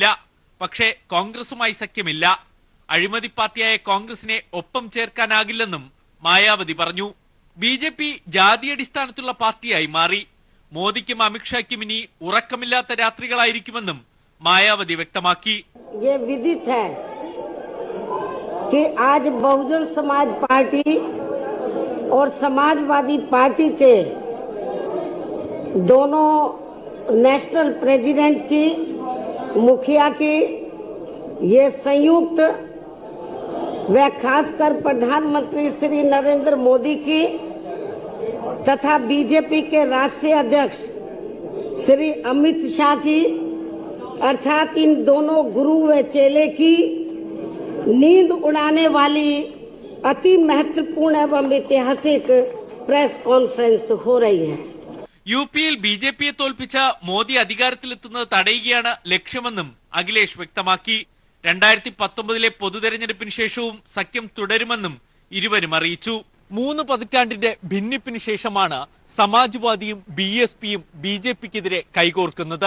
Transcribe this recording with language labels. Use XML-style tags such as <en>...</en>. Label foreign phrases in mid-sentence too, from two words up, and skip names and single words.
<ml>പക്ഷേ കോൺഗ്രസുമായി സഖ്യമില്ല. അഴിമതി പാർട്ടിയായ കോൺഗ്രസിനെ ഒപ്പം ചേർക്കാനാകില്ലെന്നും മായാവതി പറഞ്ഞു. ബിജെപി ജാതിയടിസ്ഥാനത്തുള്ള പാർട്ടിയായി മാറി. മോദിക്കും അമിത്ഷായ്ക്കും ഇനി ഉറക്കമില്ലാത്ത രാത്രികളായിരിക്കുമെന്നും മായാവതി വ്യക്തമാക്കി.</ml> <hi>कि आज बहुजन समाज पार्टी और समाजवादी पार्टी के दोनों</hi> <en>national president</en> <hi>की, मुखिया की ये संयुक्त व खासकर प्रधानमंत्री श्री नरेंद्र मोदी की तथा बीजेपी के राष्ट्रीय अध्यक्ष श्री अमित शाह की, अर्थात इन दोनों गुरु व चेले की नींद उड़ाने वाली अति महत्वपूर्ण एवं ऐतिहासिक</hi> <en>press conference</en> <hi>हो रही है.</hi> <ml>യുപിയിൽ ബിജെപിയെ തോൽപ്പിച്ച മോദി അധികാരത്തിലെത്തുന്നത് തടയുകയാണ് ലക്ഷ്യമെന്നും അഖിലേഷ് വ്യക്തമാക്കി. 2019 പൊതുതെരഞ്ഞെടുപ്പിന് ശേഷവും സഖ്യം തുടരുമെന്നും ഇരുവരും അറിയിച്ചു. 3 പതിറ്റാണ്ടിന്റെ ഭിന്നിപ്പിന് ശേഷമാണ് സമാജ്വാദിയും ബി.എസ്.പിയും ബിജെപിക്കെതിരെ കൈകോർക്കുന്നത്.</ml>